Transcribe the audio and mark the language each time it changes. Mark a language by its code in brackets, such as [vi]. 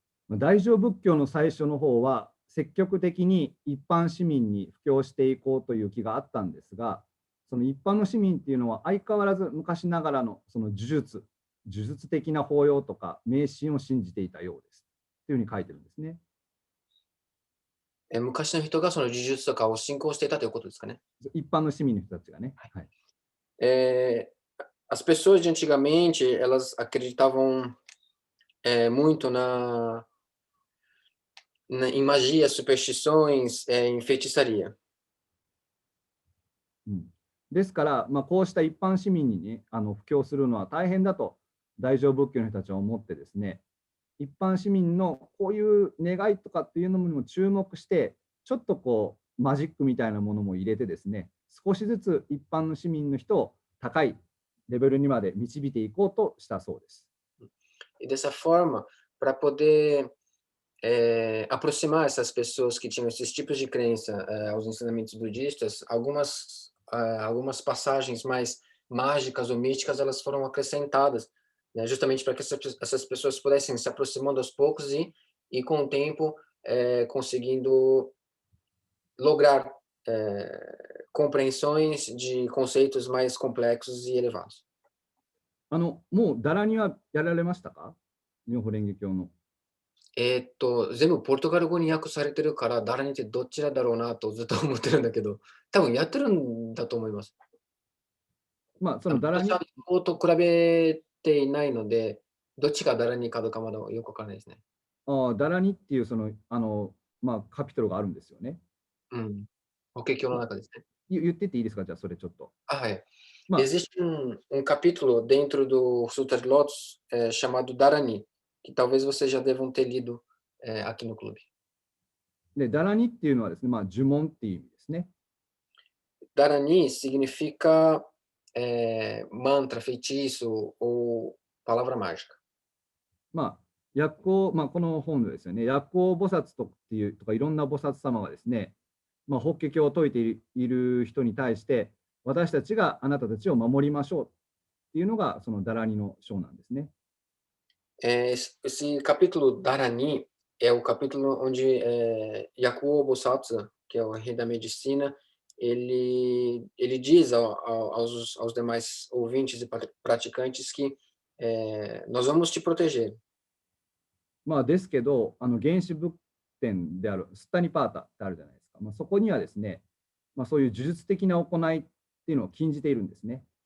[ja] 大乗仏教の最初の方は積極的に一般市民に布教していこうという気があったんですが、その一般の市民っていうのは相変わらず昔ながらのその呪術的な法要とか迷信を信じていたようですというふうに書いてるんですね。昔の人がその呪術とかを信仰していたということですかね。一般の市民の人たちがね。はい。 [pt] As pessoas de antigamente, elas acreditavam muito em magia, superstições, em feitiçaria. [ja] ですから、こうした一般市民に、ね、布教するのは大変だと大乗仏教の人たちは思ってですね、一般市民のこういう願いとかっていうのにも注目して、ちょっとこうマジックみたいなものも入れてですね、少しずつ一般の市民の人を高いレベルにまで導いていこうとしたそうです。 [pt] E dessa forma, para poder aproximar essas pessoas que tinham esses tipos de crença aos ensinamentos budistas, algumas passagens mais mágicas ou místicas elas foram acrescentadas, né, justamente para que essas pessoas pudessem se aproximando aos poucos e com o tempo conseguindo lograr compreensões de conceitos mais complexos e elevados. [ja] もうダラニはやられましたか？妙法蓮華経の。全部ポルトガル語に訳されてるから、誰にってどちらだろうなとずっと思ってるんだけど、多分やってるんだと思います。そのダラニ。私は日本語と比べていないので、どっちがダラニかどうかまだよくわからないですね。ダラニっていうそのカピトルがあるんですよね。法華経の中ですね。言ってていいですか？じゃあそれちょっと。はい。 [pt] Existe capítulo dentro do Sutra de Lotus chamado Dharani, que talvez vocês já devam ter lido aqui no clube. [ja] で、ダラニっていうのはですね、呪文っていう意味ですね。 [pt] Dharani significa mantra, feitiço ou palavra mágica. [ja] 薬効、この本でですよね、薬効菩薩とかいろんな菩薩様がですね、法華経を説いている人に対して、私たちがあなたたちを守りましょうっていうのがそのダラニの章なんですね。 [pt] Esse capítulo Dharani é o capítulo onde Yakuo Bosatsu, que é o rei da medicina, ele diz aos demais ouvintes e praticantes que nós vamos te proteger. [ja] ですけど、原始仏典であるスッタニパータってあるじゃないですか。そこにはですね、そういう呪術的な行いっていうのを禁じているんですね。